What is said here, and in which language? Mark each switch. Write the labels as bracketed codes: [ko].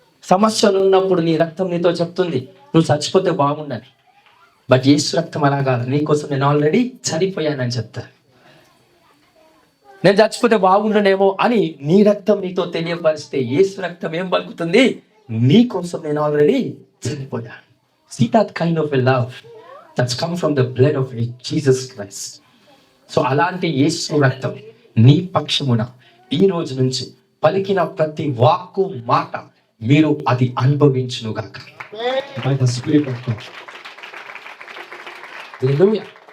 [te] సమస్యలు ఉన్నప్పుడు నీ రక్తం నీతో చెప్తుంది నువ్వు చచ్చిపోతే బాగుండని. బట్ యేసు రక్తం అలా కాదు, నీకోసం నేను ఆల్రెడీ చనిపోయానని చెప్తాను. నేను చచ్చిపోతే బాగుండనేమో అని నీ రక్తం నీతో తెలియపరిస్తే యేసు రక్తం ఏం పలుకుతుంది? నీ కోసం నేను already చనిపోయాను. [en] See that kind of a love that's come from the blood of Jesus Christ. [te] So అలాంటి యేసు రక్తం నీ పక్షమున ఈ రోజు నుంచి పలికిన ప్రతి వాక్కు మాట మీరు అది అనుభవించునుగాక. [en] By the Spirit of God. Hallelujah.